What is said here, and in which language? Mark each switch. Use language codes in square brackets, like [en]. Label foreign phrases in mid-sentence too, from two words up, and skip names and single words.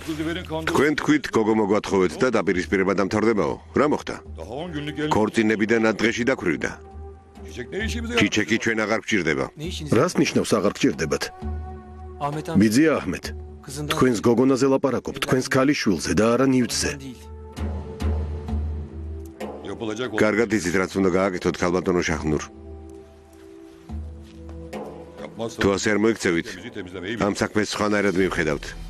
[ka] თქვენ თქვით გოგო მოგვათხოვეთ და დაპირისპირება დამთავრდებაო. რა მოხდა? ქორწინებიდან ამ დღეში დაქვრივდა. ჩიჩეკი ჩვენ აღარ გვჭირდება. [tr] Ne işiniz? [ka] რას ნიშნავს აღარ გჭირდებათ? [tr] Ahmet amca [ka] ბიძია აჰმედ, [tr] kızından [ka] თქვენს გოგონაზე ლაპარაკობთ, თქვენს ქალიშვილზე და არა ნივთზე. [tr] değil. [ka] კარგად იცით რაც უნდა გააკეთოთ ქალბატონო შაჰნურ. თუ ასე არ მოიქცევით, ამ საქმეს სხვანაირად მივხედავთ.